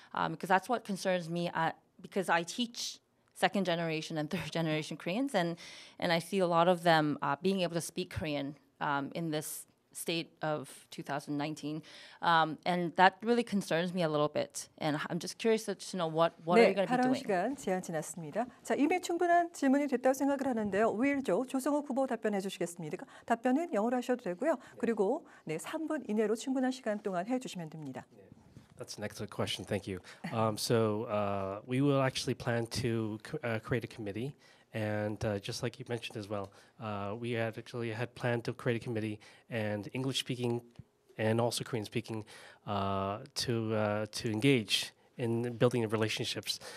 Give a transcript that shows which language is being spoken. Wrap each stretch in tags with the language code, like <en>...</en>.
<en>Because that's what concerns me because I teach second generation and third generation Koreans, and I see a lot of them being able to speak Korean in this state of 2019, and that really concerns me a little bit. And I'm just curious to know what are you going to be</en> <ko>발언</ko> <en>doing?</en> <ko>시간 제한 지났습니다. 자, 이미 충분한 질문이 됐다고 생각을 하는데요. 우일조 조성욱 후보 답변해 주시겠습니까? 답변은 영어로 하셔도 되고요. 그리고 3분 이내로 충분한 시간 동안 해주시면 됩니다.</ko> <en>That's an excellent question. Thank you. So we will actually plan to create a committee. And just like you mentioned as well, we had planned to create a committee and English speaking and also Korean speaking to engage in building relationships.</en>